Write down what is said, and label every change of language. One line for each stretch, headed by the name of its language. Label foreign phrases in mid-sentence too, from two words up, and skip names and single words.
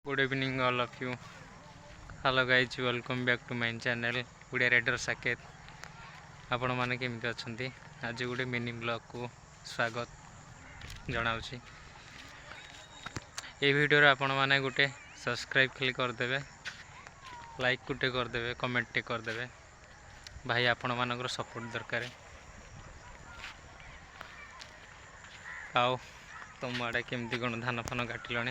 English: Good evening, all of you. Hello, guys. Welcome back to my channel. Udia Raider Saket.
Odia: ଆପଣ ମାନେ କେମିତି ଅଛନ୍ତି? ଆଜି ଗୋଟେ ମିନି ବ୍ଲଗକୁ ସ୍ୱାଗତ ଜଣାଉଛି। এই ଭିଡ଼ିଓରେ ଆପଣମାନେ ଗୋଟେ ସବସ୍କ୍ରାଇବ୍ ଖାଲି କରିଦେବେ, ଲାଇକ୍ ଗୋଟେ କରିଦେବେ, କମେଣ୍ଟଟେ କରିଦେବେ। ଭାଇ ଆପଣମାନଙ୍କର ସପୋର୍ଟ ଦରକାର। ଆଉ ତମ ଆଡ଼େ କେମିତି କ'ଣ ଧାନ ଫାନ କାଟିଲଣି?